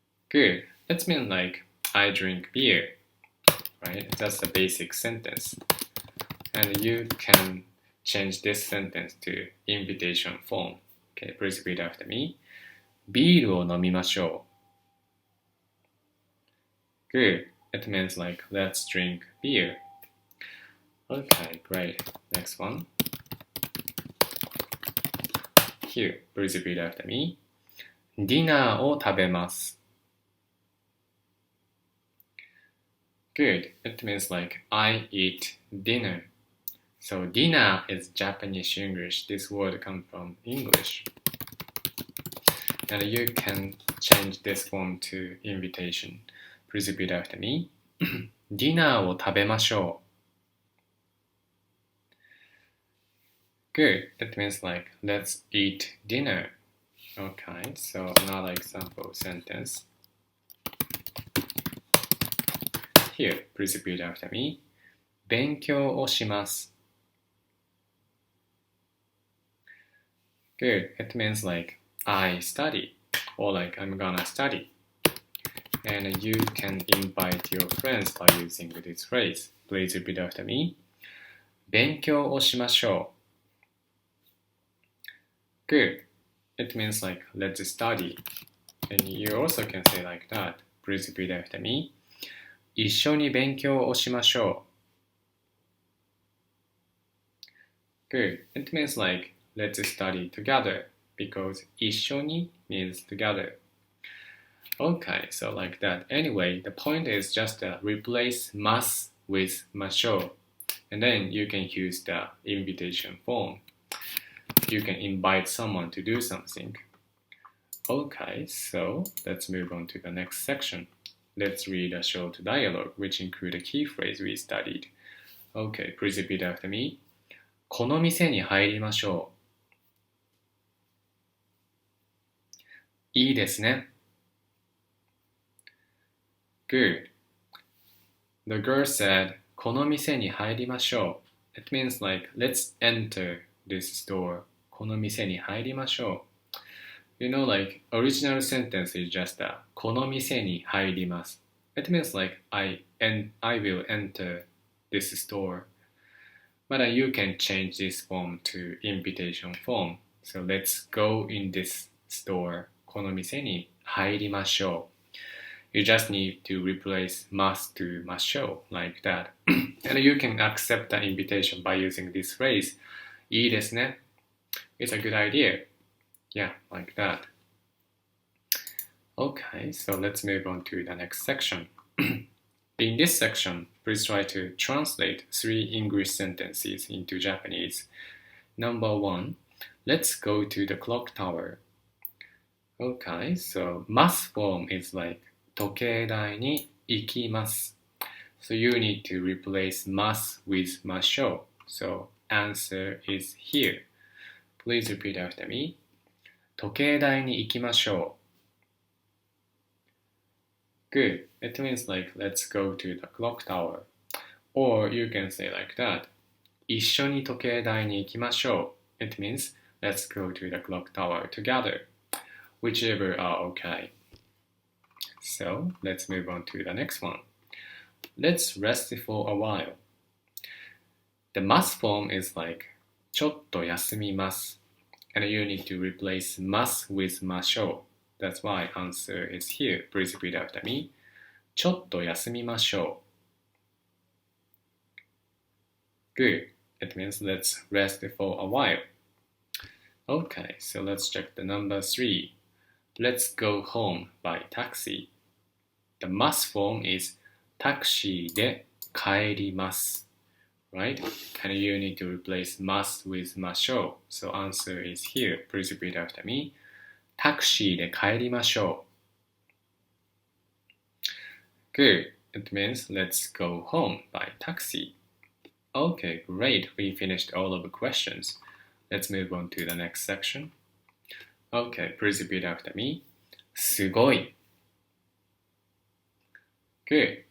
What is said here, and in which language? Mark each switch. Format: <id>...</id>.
<en>Good. That means like, I drink beer. Right? That's the basic sentence. And you can change this sentence to invitation form. Okay, please repeat after me.</en> <ja>ビールを飲みましょう.</ja> <en>Good. It means like let's drink beer. Okay, great. Next one. Here, please repeat after me.</en> <ja>ディナーを食べます.</ja> <en>Good. It means like I eat dinner. So dinner is Japanese English. This word comes from English. And you can change this form to invitation. Please repeat after me.</en> <ja>ディナーを食べましょう.</ja> <en>Good. That means like let's eat dinner. Okay, so another example sentence. Here, please repeat after me.</en> <ja>勉強をします.</ja> <en>Good. It means like I study or like I'm gonna study. And you can invite your friends by using this phrase. Please repeat after me.</en> <ja>勉強をしましょう.</ja> <en>Good. It means like let's study. And you also can say like that. Please repeat after me.</en> <ja>一緒に勉強をしましょう.</ja> <en>Good. It means like let's study together because 一緒に means together. Okay, so like that. Anyway, the point is just replace must with ましょう. And then you can use the invitation form. You can invite someone to do something. Okay, so let's move on to the next section. Let's read a short dialogue which include a key phrase we studied. Okay, please repeat after me.</en> <ja>この店に入りましょう. いいですね.</ja> <en>Good. The girl said,</en> <ja>この店に入りましょう.</ja> <en>It means like, let's enter this store.</en> <ja>この店に入りましょう.</ja> <en>You know, like, original sentence is just that,</en> <ja>この店に入ります.</ja> <en>It means like, I will enter this store. But you can change this form to invitation form. So let's go in this store.</en> <ja>この店に入りましょう.</ja> <en>You just need to replace must to ましょう like that. And you can accept the invitation by using this phrase.</en> <ja>いいですね.</ja> <en>It's a good idea. Yeah, like that. Okay, so let's move on to the next section. In this section, please try to translate 3 English sentences into Japanese. Number 1, let's go to the clock tower. Okay, so must form is like</en> <ja>時計台に行きます.</ja> <en>So you need to replace must with ましょう. So answer is here. Please repeat after me.</en> <ja>時計台に行きましょう.</ja> <en>Good. It means like let's go to the clock tower. Or you can say like that.</en> <ja>一緒に時計台に行きましょう.</ja> <en>It means let's go to the clock tower together. Whichever are okay. So let's move on to the next one. Let's rest for a while. The must form is like</en> <ja>ちょっと休みます.</ja> <en>And you need to replace must with ましょう. That's why answer is here. Please repeat after me.</en> <ja>ちょっと休みましょう.</ja> <en>Good. It means let's rest for a while. Okay, so let's check the number 3. Let's go home by taxi. The must form is</en> <ja>タクシーで帰ります.</ja> <en>Right? And you need to replace must with ましょう. So answer is here. Please repeat after me.</en> <ja>タクシーで帰りましょう.</ja> <en>Good. It means let's go home by taxi. Okay, great. We finished all of the questions. Let's move on to the next section. Okay, please repeat after me.</en> <ja>すごい.</ja> <en>Good.</en>